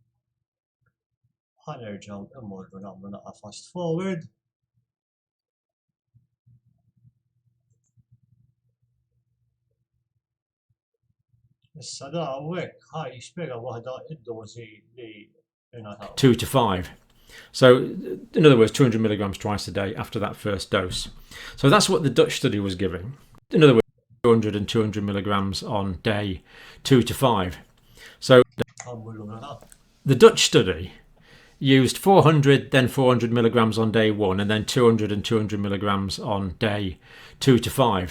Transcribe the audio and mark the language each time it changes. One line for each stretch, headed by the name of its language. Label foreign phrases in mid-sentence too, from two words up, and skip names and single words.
Maltese: Ħanerġgħu immorru nagħmlu naqa'
English: fast forward.
Maltese: Issa da hawnhekk ħaj jispjega waħda id-dożi li ingħataw.
English: 2 to 5. So, in other words, 200 milligrams twice a day after that first dose. So that's what the Dutch study was giving. In other words, 200 and 200 milligrams on day 2 to 5. So the Dutch study used 400, then 400 milligrams on day 1, and then 200 and 200 milligrams on day 2 to 5.